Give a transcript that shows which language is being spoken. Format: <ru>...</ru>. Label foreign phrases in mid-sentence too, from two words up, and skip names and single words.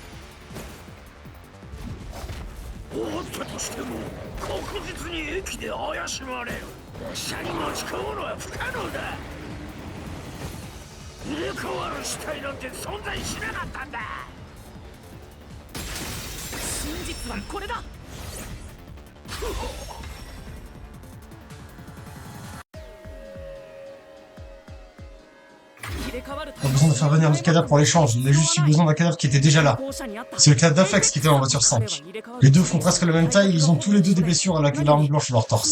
<ja>おったとしても確実に駅で怪しまれる。車に持ち込むのは不可能だ。入れ替わる死体なんて存在しなかったんだ。真実はこれだ。</ja> <fr>Pas besoin de faire venir le cadavre pour l'échange, il a juste eu besoin d'un cadavre qui était déjà là. C'est le cadavre d'Afex qui était en voiture 5. Les deux font presque la même taille et ils ont tous les deux des blessures à l'arme blanche sur leur torse.</fr>